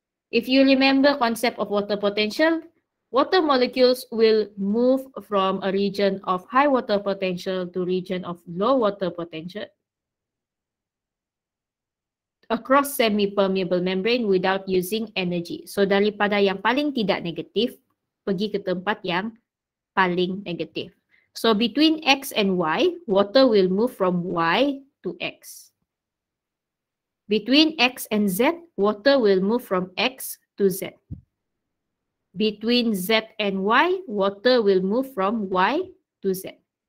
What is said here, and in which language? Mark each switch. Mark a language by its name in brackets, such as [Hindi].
[English] If you remember concept of water potential, water molecules will move from a region of high water potential to region of low water potential across semi-permeable membrane without using energy. [Malay] So daripada yang paling tidak negatif pergi ke tempat yang paling negatif. [English] So between X and Y, water will move from Y to X. Between X and Z, water will move from X to Z. between Z and Y, water will move from Y to Z.